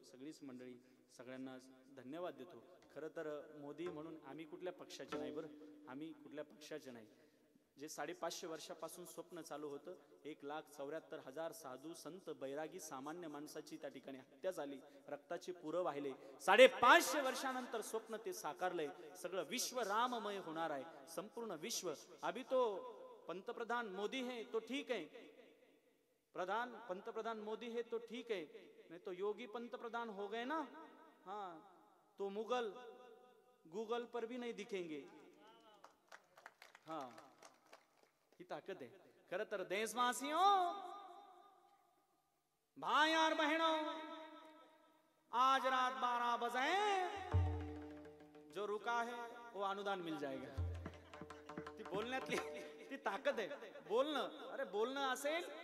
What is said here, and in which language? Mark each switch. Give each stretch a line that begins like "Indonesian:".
Marathi: सगळीच मंडळी सगळ्यांना धन्यवाद देतो. खरं तर मोदी म्हणून आम्ही कुठल्या पक्षाचे नाही बरं, आम्ही कुठल्या पक्षाचे नाही. जे 550 वर्षापासून स्वप्न चालू होतं, 1,74,000 साधू संत बैरागी सामान्य माणसाची त्या ठिकाणी हत्या झाली, रक्ताचे पुरं वाहिले. 550 वर्षानंतर स्वप्न ते साकारलंय. सगळं विश्व राममय होणार आहे, संपूर्ण विश्व.
Hindi: अभी तो पंतप्रधान मोदी है तो ठीक है, पंतप्रधान मोदी है तो ठीक है, नहीं तो योगी पंतप्रधान हो गए ना, हाँ तो मुगल गूगल पर भी नहीं दिखेंगे. हाँ ही ताकत है.
Marathi: खरं तर
Hindi: देशवासियों, भाई और बहनों, आज रात 12 बजे जो रुका है वो अनुदान मिल जाएगा.
Marathi: ती बोलण्यातली ती ताकद आहे. बोलणं, अरे बोलणं असेल